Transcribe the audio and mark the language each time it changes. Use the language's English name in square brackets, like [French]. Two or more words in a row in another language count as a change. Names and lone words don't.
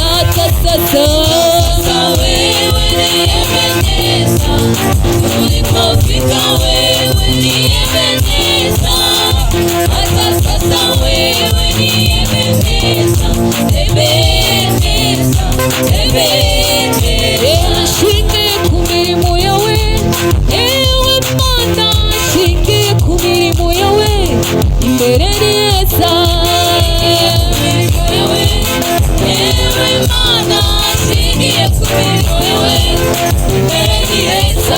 [Swahili] Hata sasa wewe ni Ebeneza, tulipofika wewe ni Ebeneza. Hata sasa wewe ni Ebeneza, Ebeneza, Ebeneza. [Kinyarwanda] Shingiye ku mirimo yawe, ewe Mana, shingiye ku mirimo yawe, imbere ni heza. Ewe Mana, shingiye ku mirimo yawe, imbere ni heza.